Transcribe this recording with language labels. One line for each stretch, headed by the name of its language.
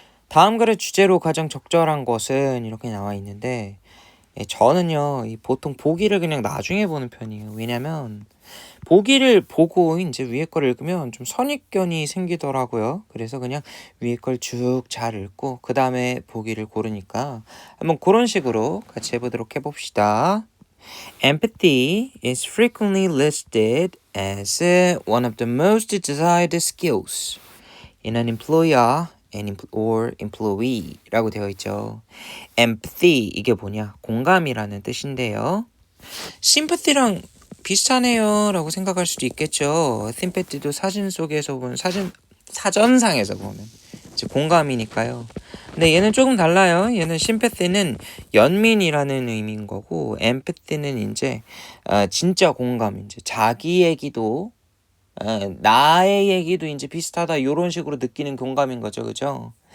Korean: 다음 글의 주제로 가장 적절한 것은 이렇게 나와 있는데, 저는요, 보통 보기를 그냥 나중에 보는 편이에요. 왜냐면, 보기를 보고 이제 위에 걸 읽으면 좀 선입견이 생기더라고요. 그래서 그냥 위에 걸 쭉 잘 읽고, 그 다음에 보기를 고르니까 한번 그런 식으로 같이 해봅시다.
English: Empathy is frequently listed as one of the most desired skills in an employer or employee라고
Korean: 되어 있죠. Empathy 이게 뭐냐? 공감이라는 뜻인데요. Sympathy랑 비슷하네요 라고 생각할 수도 있겠죠. Sympathy도 사진 속에서 본 사전상에서 보면 이제 공감이니까요. 근데 얘는 조금 달라요. 얘는 심패티는 연민이라는 의미인 거고, 엠패티는 이제 진짜 공감, 이제 자기 얘기도 나의 얘기도 이제 비슷하다 이런 식으로 느끼는 공감인 거죠, 그죠?